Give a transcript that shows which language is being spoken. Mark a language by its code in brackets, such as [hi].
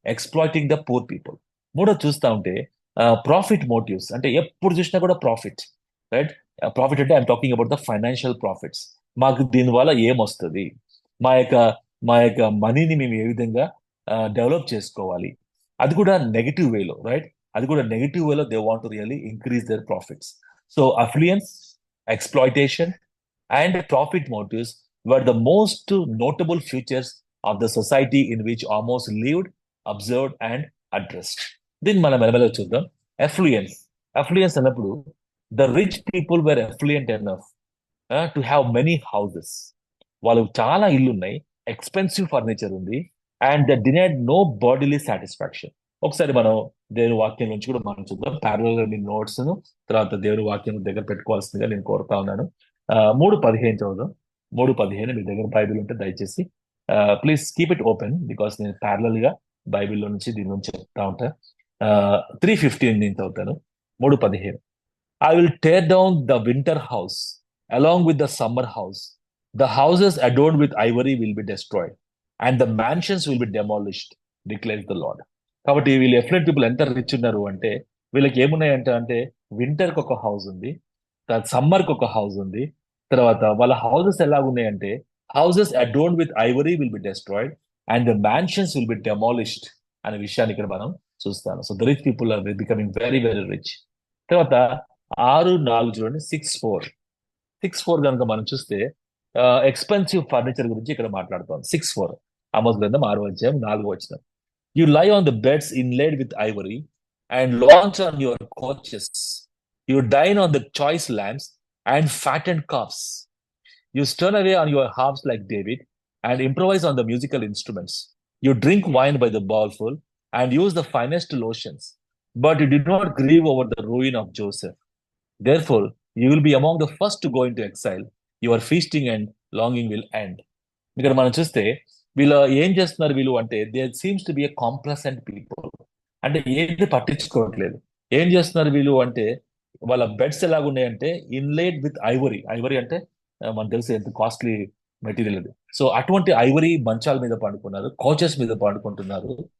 [te] Exploiting the poor people. మూడో చూస్తా ఉంటే ప్రాఫిట్ మోటివ్స్, అంటే ఎప్పుడు చూసినా కూడా ప్రాఫిట్, రైట్? ప్రాఫిట్ అంటే [en] I'm talking about the financial profits. [te] మాకు దీనివల్ల ఏమొస్తుంది, మా యొక్క మనీని మేము ఏ విధంగా డెవలప్ చేసుకోవాలి, అది కూడా నెగిటివ్ వేలో, రైట్? అది కూడా నెగిటివ్ వేలో [en] They want to really increase their profits. So affluence, exploitation and profit motives were the most notable features of the society in which Amos lived, observed and addressed. [te] దీన్ని మనం మెల్లమెల్ల చూద్దాం. అఫ్లుయెన్స్ అన్నప్పుడు [en] the rich people were affluent enough to have many houses. [te] వాళ్ళు చాలా ఇల్లు ఉన్నాయి, [en] Expensive furniture ఉంది, and they denied no bodily satisfaction. [te] ఒకసారి మనం దేవుని వాక్యం నుంచి కూడా మనం చూద్దాం. ప్యారలల్ గా మీ నోట్స్ తర్వాత దేవుని వాక్యం దగ్గర పెట్టుకోవాల్సిందిగా నేను కోరుతా ఉన్నాను. 3:15 చదువుదాం. 3:15 మీ దగ్గర బైబిల్ ఉంటే దయచేసి [en] please keep it open, because [te] నేను ప్యారలల్ గా బైబిల్లో నుంచి దీని నుంచి చెప్తా ఉంటా. 3:15 నేను చదువుతాను. [en] 3:15 I will tear down the winter house along with the summer house. The houses adorned with ivory will be destroyed and the mansions will be demolished, declares the Lord. [te] కాబట్టి వీళ్ళు ఎఫ్లెంట్ పీపుల్ ఎంత rich ఉన్నారు అంటే, వీళ్ళకి ఏమున్నాయంట అంటే వింటర్కి ఒక house ఉంది, సమ్మర్కి ఒక హౌస్ ఉంది. తర్వాత వాళ్ళ houses ఎలాగున్నాయంటే, [en] houses adorned with ivory will be destroyed and the mansions will be demolished [te] అనే విషయాన్ని ఇక్కడ మనం చూస్తాను. [en] So the rich people are becoming very very rich. [te] తర్వాత 6:4 చూడండి. 6:4 కనుక మనం చూస్తే ఎక్స్పెన్సివ్ ఫర్నిచర్ గురించి ఇక్కడ మాట్లాడుతాం. 6:4 ఆమోస్ గ్రంథం 6వ అధ్యాయం 4వ వచనం. [en] You lie on the beds inlaid with ivory and launch on your couches. You dine on the choice lambs and fattened calves. You turn away on your harps like David and improvise on the musical instruments. You drink wine by the bowlful and use the finest lotions, but you did not grieve over the ruin of Joseph. Therefore, you will be among the first to go into exile. Your feasting and longing will end. [te] ఇక్కడ మనం చూస్తే వీళ్ళు ఏం చేస్తున్నారు వీళ్ళు అంటే [en] They seems to be a complacent people. [te] అంటే ఏది పట్టించుకోవట్లేదు. ఏం చేస్తున్నారు వీళ్ళు అంటే వాళ్ళ బెడ్స్ ఎలాగున్నాయంటే [en] Inlaid with ivory. [te] ఐవరీ అంటే మనకు తెలిసి ఎంత కాస్ట్లీ మెటీరియల్ అది. సో అటువంటి ఐవరీ మంచాల మీద పండుకున్నారు, కోచెస్ మీద పండుకుంటున్నారు.